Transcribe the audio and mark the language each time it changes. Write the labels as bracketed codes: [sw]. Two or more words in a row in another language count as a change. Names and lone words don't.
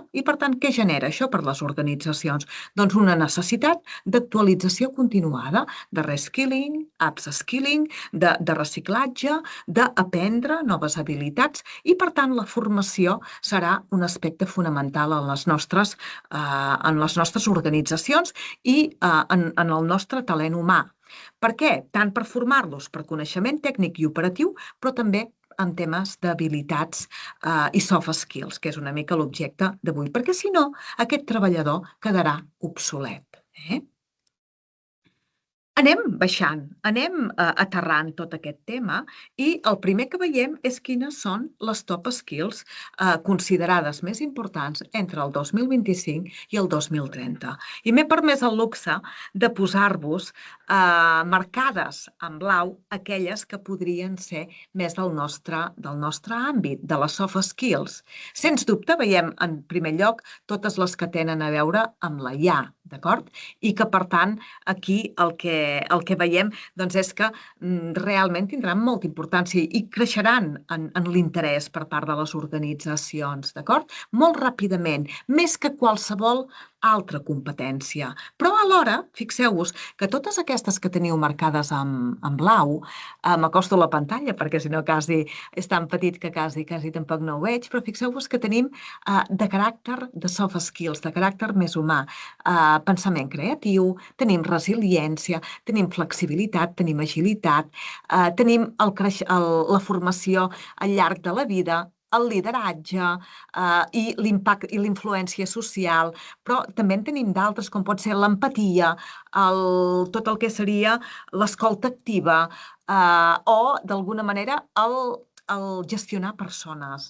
[ca] I, per tant, què genera això per les organitzacions? Doncs una necessitat d'actualització continuada, de [en] reskilling, upskilling, [ca] de reciclatge, d'aprendre noves habilitats i, per tant, la formació serà un aspecte fonamental en les nostres organitzacions i en el nostre talent humà. Per què? Tant per formar-los per coneixement tècnic i operatiu, però també en temes d'habilitats i [en] soft skills, [ca] que és una mica l'objecte d'avui, perquè si no, aquest treballador quedarà obsolet. Anem baixant, anem aterrant tot aquest tema i el primer que veiem és quines són les top skills considerades més importants entre el 2025 i el 2030. I m'he permès el luxe de posar-vos marcades en blau aquelles que podrien ser més del nostre àmbit, de les [en] soft skills. [ca] Sens dubte veiem en primer lloc totes les que tenen a veure amb la IA, d'acord? I que, per tant, aquí el que veiem és que realment tindran molta importància i creixeran en l'interès per part de les organitzacions, d'acord? Molt ràpidament, més que qualsevol altra competència. Però alhora, fixeu-vos que totes aquestes que teniu marcades en blau, m'acosto a la pantalla perquè si no quasi és tan petit que quasi tampoc no ho veig, però fixeu-vos que tenim de caràcter de [en] soft skills, [ca] de caràcter més humà, pensament creatiu, tenim resiliència, tenim flexibilitat, tenim agilitat, tenim la formació al llarg de la vida, el lideratge i l'impacte i la influència social, però també en tenim d'altres, com pot ser l'empatia, tot el que seria l'escolta activa o, d'alguna manera, el gestionar persones.